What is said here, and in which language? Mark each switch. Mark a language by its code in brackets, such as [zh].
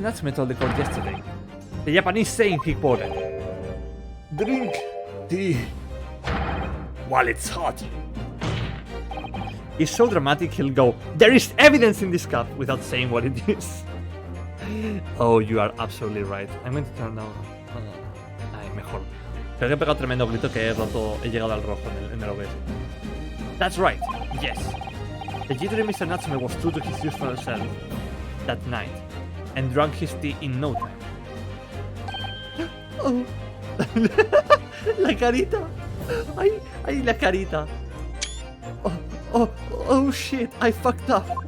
[en] Natsume told the court yesterday. The Japanese saying he quoted. Drink tea While it's hot. He's so dramatic he'll go, there is evidence in this cup, without saying what it is. Oh, you are absolutely right. I'm going to turn down. [es] Ay, mejor. Creo que he pegado tremendo grito que he llegado al rojo en el OBS. [en] That's right, yes. The jittery Mr. Natsume was true to his usual self that night, and drank his tea in no time. [es] Oh. La carita. Ay, la carita. [en] Oh shit, I fucked up.